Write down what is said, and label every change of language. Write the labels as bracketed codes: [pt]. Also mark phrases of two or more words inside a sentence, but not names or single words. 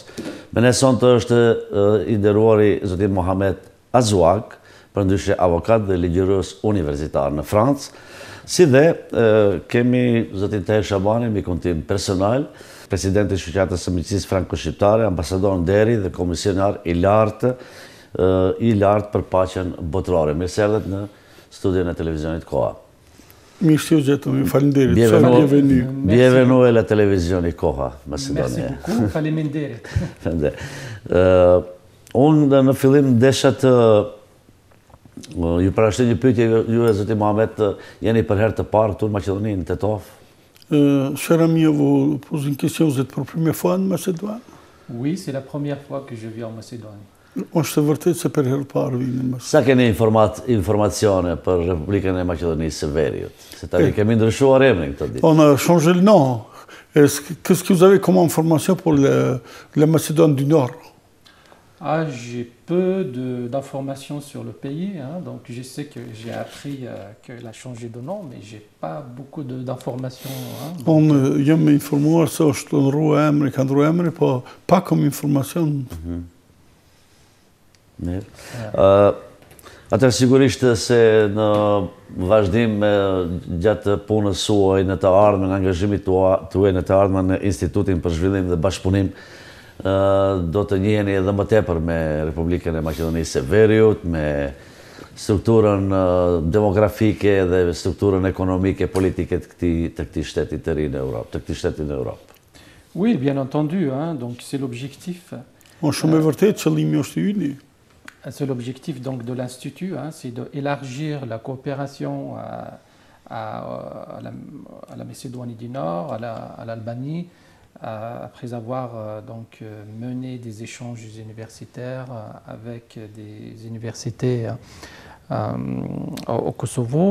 [sq] Me ne sonte është i nderuari zotin Mohamed Azuak, përndryshe avokat dhe ligjërues universitar në Francë, si dhe kemi zotin Taher Shabanin, mikun tim personal, presidenti i Shoqatës së Miqësisë Franko-Shqiptare, ambasador nderi dhe komisionar i lartë për paqen botërore. Mirëserdhet në studion e televizionit Koha. Mirë se u gjetëm, faleminderit. [it] Bienvenue alla televisione Koha, Macedonia. [fr] Merci beaucoup, [sq] faleminderit. Unë në fillim desha të ju parashtroj një pyetje, ju e zoti Mohamed, jeni për herë të parë këtu në Maqedoni, në Tetov? [fr] Cher ami, vous posez une question, vous êtes pour la première fois en Macédoine? Oui, c'est la première fois que je viens en Macédoine. [sq] Është vërtet se për herë parë vini në Macedoni. Sa keni informacione për Republikën e Maqedonisë së Veriut? Se tani kemi ndryshuar emrin këtë ditë. [fr] On a changé le nom. Qu'est-ce que vous avez comme information pour la Macédoine du Nord? J'ai peu d'informations sur le pays, hein, donc je sais que j'ai appris qu'elle a changé de nom, mais j'ai pas beaucoup d'informations. [sq] Unë jam informuar se është ndrua emri, ka ndrua emri, po pa kom informacion. Mirë. Atër sigurisht se në vazhdim gjatë punës suaj në të ardhmen, angazhimit tuaj në të ardhmen në Institutin për Zhvillim dhe Bashkëpunim, do të njiheni edhe më tepër me Republikën e Maqedonisë së Veriut, me strukturën demografike dhe strukturën ekonomike, politike të këtij shteti të ri në Europë, të këtij shteti në Europë. [fr] Oui, bien entendu, hein, donc c'est l'objectif. [sq] Shumë e vërtet qëllimi është i yni. [fr] C'est l'objectif donc de l'Institut, hein, c'est d'élargir la coopération à la Macédoine du Nord, à l'Albanie, après avoir donc mené des échanges universitaires avec des universités au Kosovo.